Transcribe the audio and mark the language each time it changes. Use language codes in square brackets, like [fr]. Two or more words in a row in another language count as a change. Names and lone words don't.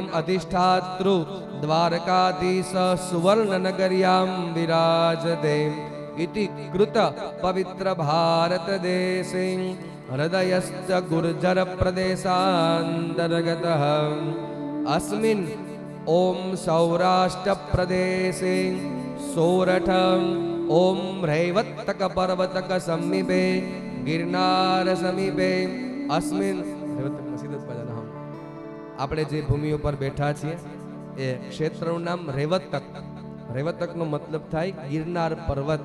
[sa] अधिष्ठातृ द्वारकाधीश सुवर्णनगर्यां विराजते इति कृत पवित्र भारत देशे हृदयश्च गुर्जर प्रदेशान्तर्गतः अस्मिन् ओम सौराष्ट्र प्रदेशे સોરઠ ઓમ રૈવત્તક પર્વતક સમીપે ગિરનાર સમીપે અસ્મિન [gu] આપણે જે ભૂમિ ઉપર બેઠા છીએ એ ક્ષેત્રનું નામ રૈવત્તક. રૈવત્તકનો મતલબ થાય ગિરનાર પર્વત.